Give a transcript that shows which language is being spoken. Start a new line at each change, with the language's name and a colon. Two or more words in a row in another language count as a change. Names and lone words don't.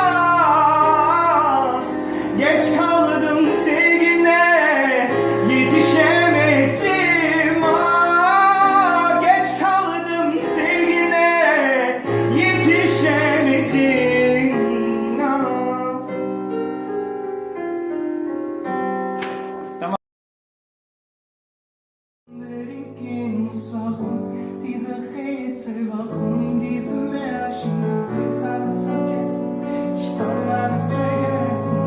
Turkish: Geç kaldım sevgine, yetişemedim. Ah, geç kaldım sevgine, yetişemedim. Ah.
German: Diese Rätsel, warum diese Märchen? Du willst alles vergessen, ich soll alles vergessen.